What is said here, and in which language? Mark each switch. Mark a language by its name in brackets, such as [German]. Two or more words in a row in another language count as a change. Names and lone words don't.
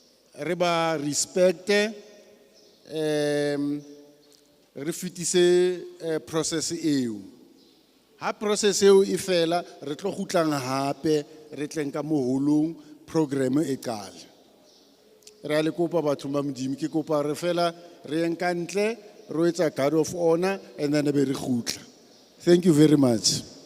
[Southern Sotho] re ba respecte, re fetise process eo. Ha process eo e fela, re tlo kgutlang hape, re tleng ka moholong, program e qale. Re a le kopa batho ba Modimo, ke kopa re fela re yeng ka ntle, re etsa [English] guard of honor, and then [Southern Sotho] be re kgutla. [English] Thank you very much.